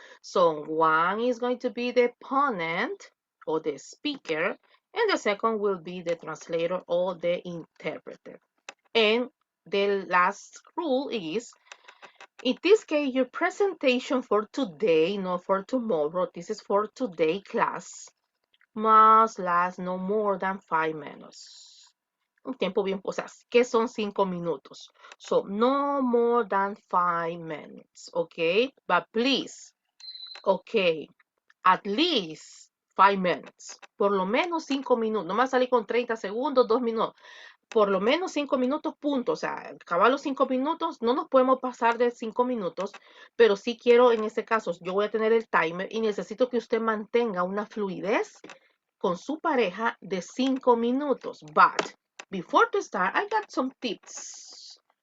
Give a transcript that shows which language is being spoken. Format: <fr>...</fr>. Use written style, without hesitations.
<en>So one is going to be the ponent or the speaker, and the second will be the translator or the interpreter. And the last rule is, in this case, your presentation for today, not for tomorrow, this is for today class, must last no more than 5 minutes.</en> <es>Un tiempo bien, o sea, ¿qué son 5 minutos?</es> <en>So, no more than 5 minutes, okay? But please, okay, at least 5 minutes.</en> <es>Por lo menos 5 minutos. No me va a salir con 30 segundos, 2 minutos. Por lo menos 5 minutos, punto. O sea, acabar los 5 minutos, no nos podemos pasar de 5 minutos, pero sí quiero, en este caso, yo voy a tener el timer y necesito que usted mantenga una fluidez con su pareja de 5 minutos.</es> <en>But before to start, I got some tips.</en>